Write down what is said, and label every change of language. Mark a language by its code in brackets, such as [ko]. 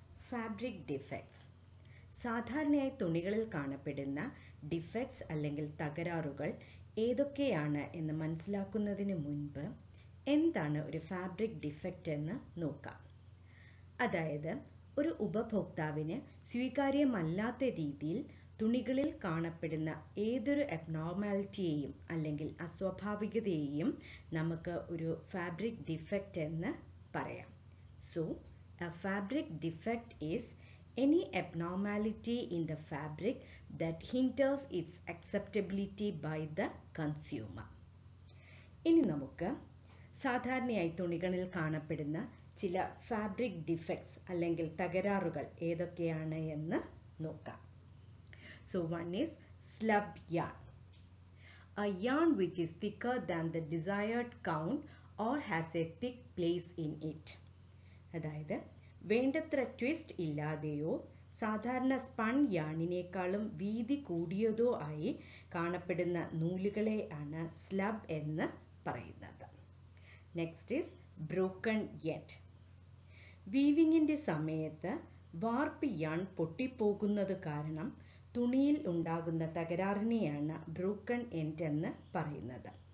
[ml] Fabric defects. സാധാരണയായി തുണികളിൽ കാണപ്പെടുന്ന defects അല്ലെങ്കിൽ തകരാറുകൾ ഏതൊക്കെയാണ് എന്ന് മനസ്സിലാക്കുന്നതിന് മുൻപ് എന്താണ് ഒരു ഫാബ്രിക് ഡിഫക്റ്റ് എന്ന് നോക്കാം. അതായത് ഒരു ഉപഭോക്താവിന് സ്വീകാര്യമല്ലാത്ത രീതിയിൽ തുണികളിൽ കാണപ്പെടുന്ന ഏതൊരു അബ്നോർമാലിറ്റിയെയും അല്ലെങ്കിൽ അസ്വാഭാവികതയെയും നമുക്ക് ഒരു ഫാബ്രിക് ഡിഫക്റ്റ് എന്ന് പറയാം. [en] So a fabric defect is any abnormality in the fabric that hinders its acceptability by the consumer. [ml] ഇനി നമുക്ക് സാധാരണയായി തുണികളിൽ കാണപ്പെടുന്ന ചില ഫാബ്രിക് ഡിഫക്ട്സ് അല്ലെങ്കിൽ തകരാറുകൾ ഏതൊക്കെയാണ് എന്ന് നോക്കാം. [en] So one is slub yarn. A yarn which is thicker than the desired count or has a thick place in it. [ml] അതായത് വേണ്ടത്ര ട്വിസ്റ്റ് ഇല്ലാതെയോ സാധാരണ സ്പൺ യാണിനേക്കാളും വീതി കൂടിയതോ ആയി കാണപ്പെടുന്ന നൂലുകളെ ആണ് സ്ലബ് എന്ന് പറയുന്നത്. [en] Next is broken end. [ml] വീവിങ്ങിൻ്റെ സമയത്ത് വാർപ്പ് യാൺ പൊട്ടിപ്പോകുന്നത് കാരണം തുണിയിൽ ഉണ്ടാകുന്ന തകരാറിനെയാണ് ബ്രോക്കൺ എൻഡ് എന്ന് പറയുന്നത്.